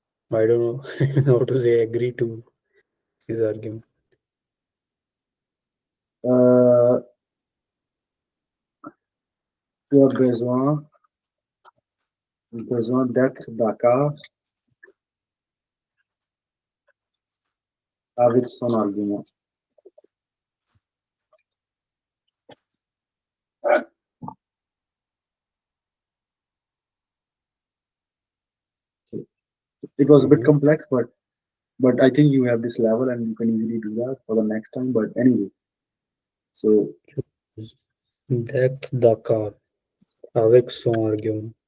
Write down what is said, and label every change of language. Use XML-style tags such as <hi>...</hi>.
<en>I don't know how to say agree to his argument.</en> <fr>Euh, tu as besoin d'être d'accord avec son argument.</fr> <en>Okay. It was a bit Mhm. complex, but I think you have this level and you can easily do that for the next time. But anyway, so</en> <fr>D'être d'accord avec son argument.</fr>